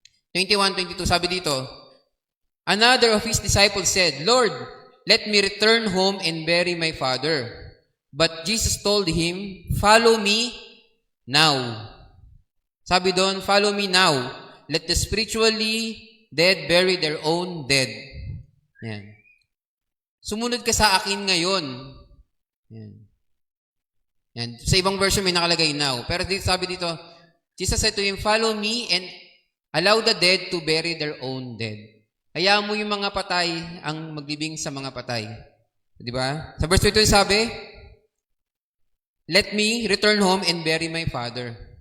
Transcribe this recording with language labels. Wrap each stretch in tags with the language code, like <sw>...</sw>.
<en>21, 22,</en> <tl>sabi dito,</tl> <en>another of his disciples said, Lord, let me return home and bury my father. But Jesus told him, follow me now.</en> <tl>Sabi doon,</tl> <en>follow me now. Let the spiritually dead bury their own dead.</en> <tl>Yan. Sumunod ka sa akin ngayon. Yan. Yan. Sa ibang version may nakalagay now. Pero dito, sabi dito,</tl> <en>Jesus said to him, follow me and allow the dead to bury their own dead.</en> <tl>Hayaan mo yung mga patay ang maglibing sa mga patay. Di ba? Sa verse 22 sabi,</tl> <en>let me return home and bury my father.</en>